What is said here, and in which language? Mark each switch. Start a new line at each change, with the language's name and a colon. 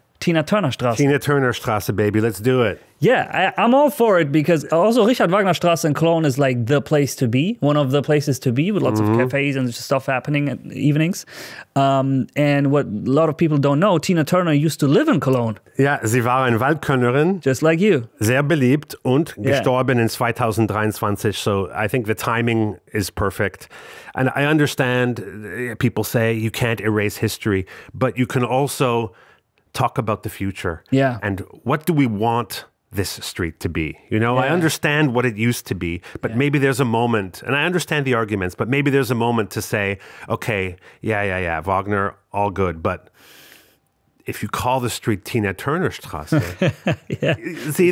German: Tina Turner Straße.
English: Tina Turner Straße, baby, let's do it. Yeah, I'm all for it because also Richard Wagner Straße in Cologne is like the place to be, one of the places to be with lots of cafes and stuff happening at evenings. And what a lot of people don't know, Tina Turner used to live in Cologne.
German: Ja, sie war eine Waldkönnerin.
English: Just like you.
German: Sehr beliebt und gestorben in 2023.
English: So I think the timing is perfect. And I understand people say you can't erase history, but you can also talk about the future. Yeah. And what do we want this street to be? You know, I understand what it used to be, but maybe there's a moment, and I understand the arguments, but maybe there's a moment to say, okay, Wagner, all good, but if you call the street Tina Turner Straße, see,